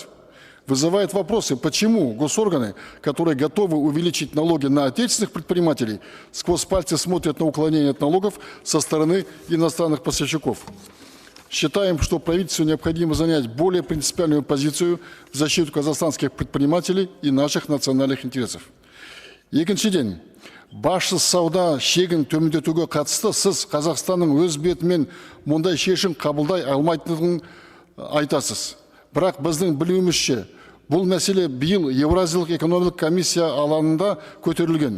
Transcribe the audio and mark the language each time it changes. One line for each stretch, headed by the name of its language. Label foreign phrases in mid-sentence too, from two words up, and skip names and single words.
Russian: Вызывает вопросы, почему госорганы, которые готовы увеличить налоги на отечественных предпринимателей, сквозь пальцы смотрят на уклонение от налогов со стороны иностранных поставщиков. Считаем, что правительству необходимо занять более принципиальную позицию в защиту казахстанских предпринимателей и наших национальных интересов.
Kazakh: Екіншіден, башсыз сауда шегін төмендетуге қатысты сіз Қазақстанның өз бетімен мұндай шешім қабылдай алмайтындығын айтасыз. Бірақ біздің білуімізше, бұл мәселе биыл Еуразиялық экономикалық комиссия алаңында көтерілген.